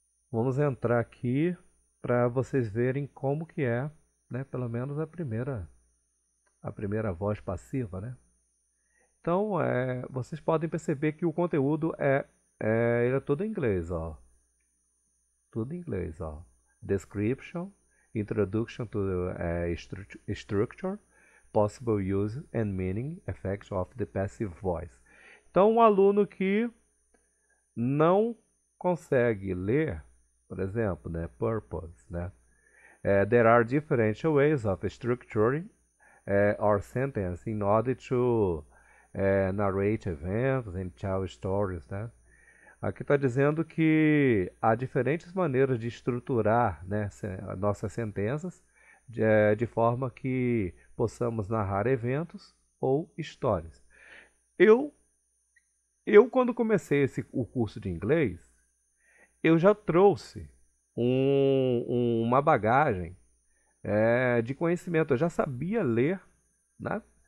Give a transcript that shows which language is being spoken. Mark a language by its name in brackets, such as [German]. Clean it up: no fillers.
[Portuguese] Vamos entrar aqui para vocês verem como que é, né? Pelo menos a primeira voz passiva, né? Então, vocês podem perceber que o conteúdo ele é todo em inglês, ó. Tudo em inglês, ó. [English] Description, introduction to structure, possible use and meaning, effects of the passive voice. [Portuguese] Então, um aluno que não consegue ler, por exemplo, né, purpose, né? [English] There are different ways of structuring our sentence in order to narrate events and tell stories, né? [Portuguese] Aqui está dizendo que há diferentes maneiras de estruturar, né, nossas sentenças de forma que possamos narrar eventos ou histórias. Eu quando comecei o curso de inglês, eu já trouxe uma bagagem de conhecimento. Eu já sabia ler, né?